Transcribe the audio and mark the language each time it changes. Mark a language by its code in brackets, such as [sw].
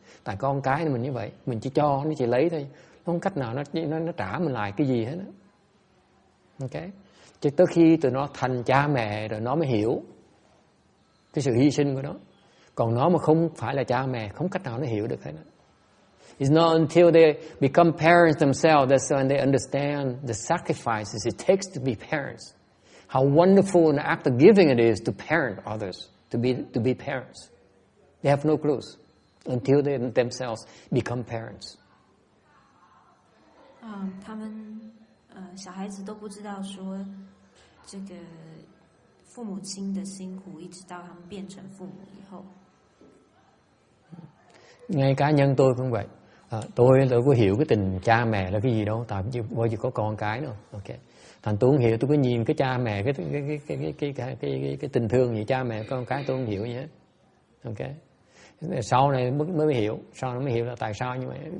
[vi] Tại con cái mình như vậy, mình chỉ cho, nó chỉ lấy thôi, nó không cách nào nó trả mình lại cái gì hết. Ok, chứ tới khi tụi nó thành cha mẹ rồi nó mới hiểu cái sự hy sinh của nó. Còn nó mà không phải là cha mẹ, không cách nào nó hiểu được hết. [en] It's not until they become parents themselves that's when they understand the sacrifices it takes to be parents. How wonderful an act of giving it is to parent others, to be parents. They have no clues until they themselves become parents. [zh] 他们小孩子都不知道说这个父母亲的辛苦，一直到他们变成父母以后。 [vi] Ngay cá nhân tôi cũng vậy. Tôi có hiểu cái tình cha mẹ là cái gì đâu, tại vì bao giờ có con cái đâu. Ok, thành tôi không hiểu, tôi cứ nhìn cái cha mẹ cái tình thương gì cha mẹ con cái tôi không hiểu gì hết. Ok, sau này mới hiểu, sau này mới hiểu là tại sao như vậy.